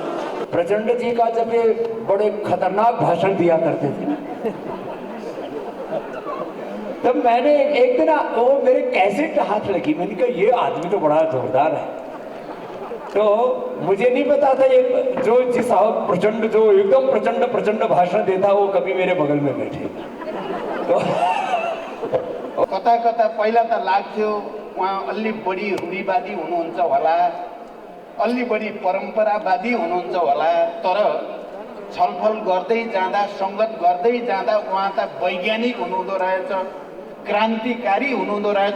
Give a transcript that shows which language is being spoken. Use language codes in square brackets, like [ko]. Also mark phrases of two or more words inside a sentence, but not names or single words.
[hi] प्रचंड जी का जब ये बड़े खतरनाक भाषण दिया करते थे तब मैंने एक दिन वो मेरे कैसेट हाथ लगी, मैंने कहा ये आदमी तो बड़ा जोरदार है। तो मुझे नहीं पता था ये जो जी साहब प्रचंड जो एकदम प्रचंड प्रचंड भाषण देता वो कभी मेरे बगल में बैठे। तो [ne] कता कता पहिला त लाग्थ्यो उहाँ अलि बढी रूढिवादी हुनुहुन्छ होला, अलि बढी परम्परावादी हुनुहुन्छ होला, तर छलफल गर्दै जाँदा संगत गर्दै जाँदा उहाँ त वैज्ञानिक हुनुहुँदो रहेछ, क्रान्तिकारी हुनुहुँदो रहेछ।